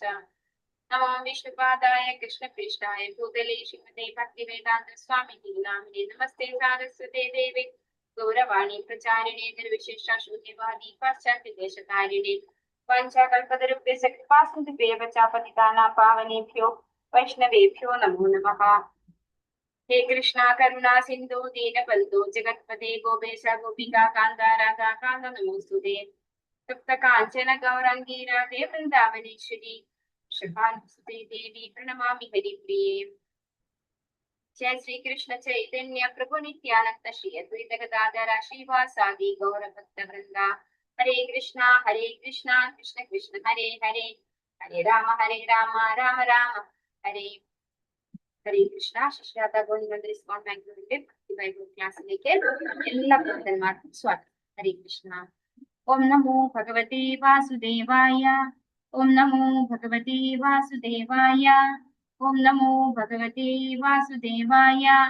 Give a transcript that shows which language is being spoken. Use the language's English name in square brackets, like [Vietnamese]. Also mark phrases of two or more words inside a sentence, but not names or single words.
[Sanskrit] നമോ വിഷ്ണുപാദായ കൃഷ്ണപൃഷ്ഠായ ഭൂതലേ ശ്രീമതേ ഭക്തിവേദാന്ത സ്വാമിനി നാമിനേ നമസ്തേ സാരസ്വതേ ദേവേ ഗൗരവാണി പ്രചാരിണേ നിർവിശേഷ ശൂന്യവാദി പാശ്ചാത്യദേശകാരിണേ വാഞ്ചാകൽപതരുഭ്യശ്ച കൃപാസിന്ധുഭ്യശ്ച പതിതാനാം പാവനേഭ്യോ വൈഷ്ണവേഭ്യോ നമോ നമഃ. हे कृष्णा करुणा सिंधु दीनबंधु जगत्पते गोपेश गोपिका कांत राधा कांत नमोस्तुते. तप्त कांचन गौरांगी राधे वृंदावनेश्वरी शुभानुसुते देवी प्रणमामि हरिप्रिये. जय श्री कृष्ण चैतन्य प्रभु नित्यानंद श्री अद्वैत गदाधर श्रीवासादि गौर भक्त वृंदा. हरे कृष्णा कृष्ण कृष्ण हरे हरे हरे राम राम राम हरे ഹരേ കൃഷ്ണ. [Malayalam] ശിഷ്യാത ഗോവിന്ദ സ്കോൺ ബാംഗ്ലൂരിന്റെ ഭക്തിബൈബിൾ ക്ലാസ്സിലേക്ക് എല്ലാ ഭക്തന്മാർക്കും സ്വാഗതം. [Sanskrit] ഹരേ കൃഷ്ണ. ഓം നമോ ഭഗവതേ വാസുദേവായ. ഓം നമോ ഭഗവതേ വാസുദേവായ. ഓം നമോ ഭഗവതേ വാസുദേവായ.